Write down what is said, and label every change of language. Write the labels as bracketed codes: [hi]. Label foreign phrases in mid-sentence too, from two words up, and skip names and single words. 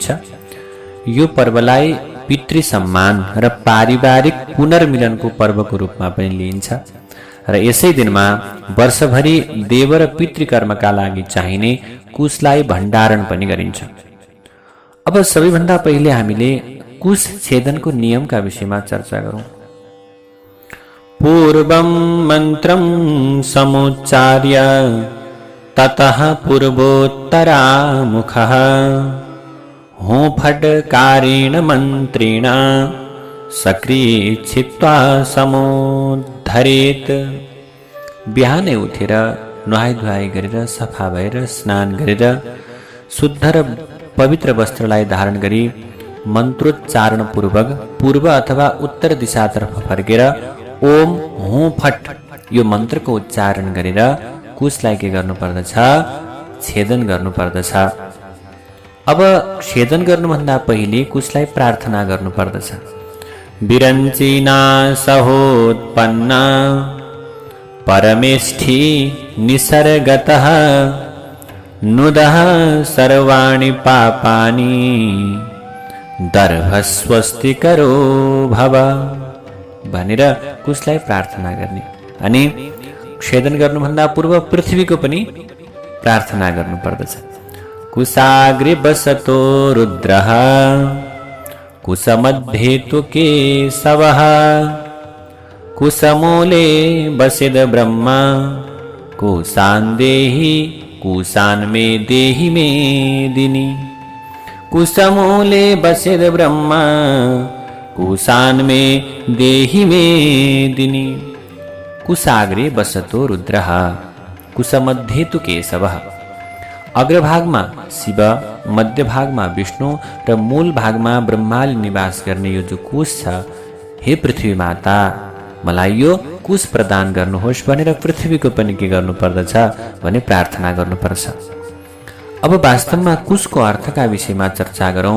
[ne] यो पर्वलाई पितृ सम्मान र पारिवारिक पुनर्मिलनको पर्वको रूपमा पनि लिइन्छ र यसै दिनमा वर्षभरि देव र पितृकर्मका लागि चाहिने कुशलाई भण्डारण पनि गरिन्छ। अब सबैभन्दा पहिले हामीले कुश छेदनको नियमका विषयमा चर्चा गरौँ। [sa] पूर्वं मन्त्रं समुच्चार्य ततः पूर्वोत्तरामुखः हुंफट्कारेण मन्त्रेण सक्रियित्वा समुद्धरेत्। [ne] बिहानै उठेर नुहाई गरेर सफा भएर स्नान गरेर शुद्ध र पवित्र वस्त्रलाई धारण गरी मन्त्रोच्चारण पूर्वक पूर्व अथवा उत्तर दिशातर्फ फर्केर ओम हुँ फट यो मन्त्रको उच्चारण गरेर कुशलाई के गर्नुपर्दछ, छेदन गर्नुपर्दछ। अब छेदन गर्नुभन्दा पहिले कुशलाई प्रार्थना गर्नुपर्दछ। [sa] विरञ्चिना सहोत्पन्ना परमेष्ठी निसर्गतः नुदः सर्वाणि पापानि दर्भस्वस्तिकरो भव [ne] भनेर कुशलाई प्रार्थना गर्ने। अनि छेदन गर्नुभन्दा पूर्व पृथ्वीको पनि प्रार्थना गर्नुपर्दछ। [sa] कुशाग्रे बसतो रुद्रः कुशमध्ये तु केशवः कुशमूले बसेद ब्रह्मा कुशान् देहि कुशान् मे देहि मेदिनी। कुशमूले बसेद ब्रह्मा कुशान् मे देहि मेदिनी। कुशाग्रे बसतो रुद्रः कुशमध्ये तु केशवः। [ne] अग्रभागमा शिव, मध्यभागमा विष्णु र मूल भागमा ब्रह्माले निवास गर्ने यो जो कुश छ, हे पृथ्वी माता मलाई यो कुश प्रदान गर्नुहोस् भनेर पृथ्वीको पनि के गर्नुपर्दछ भने प्रार्थना गर्नुपर्छ। अब वास्तवमा कुशको अर्थका विषयमा चर्चा गरौँ।